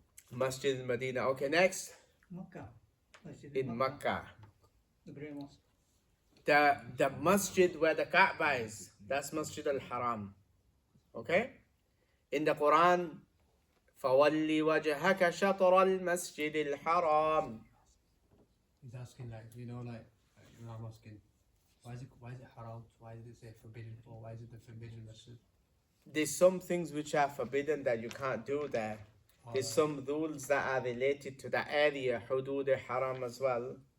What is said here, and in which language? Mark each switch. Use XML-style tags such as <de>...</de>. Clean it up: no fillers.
<en>Masjid al-Madinah. Okay, next. Makkah. Masjid In Makkah. The Grey Mosque. The masjid where the Kaaba is, that's Masjid al-Haram. Okay? In the Quran,</en> <ar>فَوَلِّ وَجْهَكَ شَطْرَ الْمَسْجِدِ الْحَرَامِ.</ar> <en>He's asking, like, you know, like, I'm asking, why is it haram? Why did it say forbidden? Or why is it the forbidden masjid? There's some things which are forbidden that you can't do there. There's some rules that are related to the area, hudud haram as well.</en>